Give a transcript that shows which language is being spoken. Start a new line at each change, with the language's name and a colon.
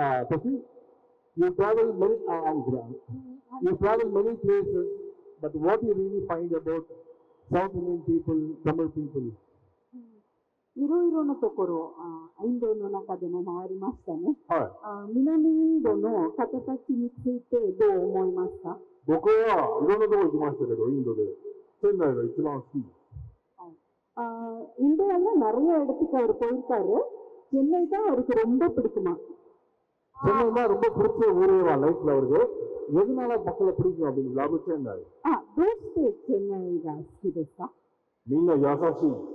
English: Pasi, you travel many places, but what you really find about South Indian people, Tamil people?
Japanese: いろいろなところ、インドの中でも回りましたね。南インドの形についてどう思いますか？僕はいろんなところ行きましたけど、インドで。チェンナイが一番好き。
Tamil: இந்தியாவில் நிறைய இடத்துக்கு அவர் போயிருக்காரு. சென்னை தான் அவருக்கு ரொம்ப பிடிக்குமா? சென்னை தான் ரொம்ப பிடிச்ச ஊரேவா லைஃப்ல அவருக்கு. எதனால மக்களை பிடிக்கும் அப்படிங்களா? சென்னை. சென்னை ஜாஸ்தி. நீங்க யாசாசி.